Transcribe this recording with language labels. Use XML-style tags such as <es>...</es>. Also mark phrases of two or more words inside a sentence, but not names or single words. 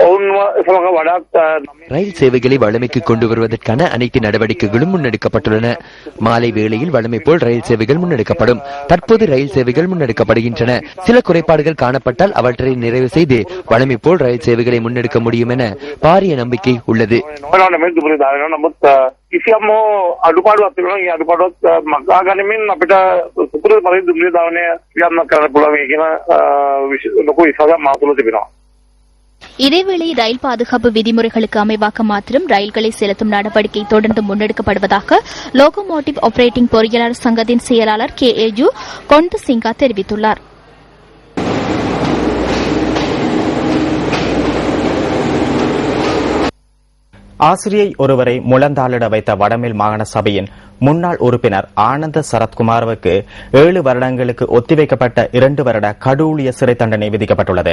<ta>ரயில் சேவைகளை வழமைக்கு கொண்டு வருவதற்கான அனைத்து நடவடிக்கைகளும் முன்னெடுக்கப்பட்டுள்ளன. மாலை வேளையில் வழமை போல் ரயில் சேவைகள் முன்னெடுக்கப்படும். தற்போது ரயில் சேவைகள் முன்னெடுக்கப்படுகின்றன. சில குறைபாடுகள் காணப்பட்டால் அவற்றை நிறைவு செய்து வழமை போல் ரயில் சேவைகளை முன்னெடுக்க முடியும் என பாரிய நம்பிக்கை உள்ளது.</ta> <si>කිසියම් අඩුපාඩුවක් තිබෙනවා. ඒ අඩුපාඩුවත් මගා ගනිමින් අපිට සුපුරුදු පරිදි දුම්රිය ධාවනය ක්‍රියාත්මක කරන්න පුළුවන් කියන ලොකු විශ්වාසයක් මා තුළ තිබෙනවා.</si> <ta>இதேவேளை ரயில் பாதுகாப்பு விதிமுறைகளுக்கு அமைவாக மாத்திரம் ரயில்களை செலுத்தும் நடவடிக்கை தொடர்ந்து முன்னெடுக்கப்படுவதாக லோகோமோட்டிவ் ஆபரேட்டிங் பொறியாளர் சங்கத்தின் செயலாளர் KAU கொண்டு சிங்கா தெரிவித்துள்ளார். ஆசிரியை ஒருவரை முழந்தாளிட வைத்த வடமேல் மாகாண சபையின் முன்னாள் உறுப்பினர் ஆனந்த சரத்குமாருக்கு 7 வருடங்களுக்கு ஒத்திவைக்கப்பட்ட 2 வருட கடூழிய சிறை தண்டனை விதிக்கப்பட்டுள்ளது.</ta>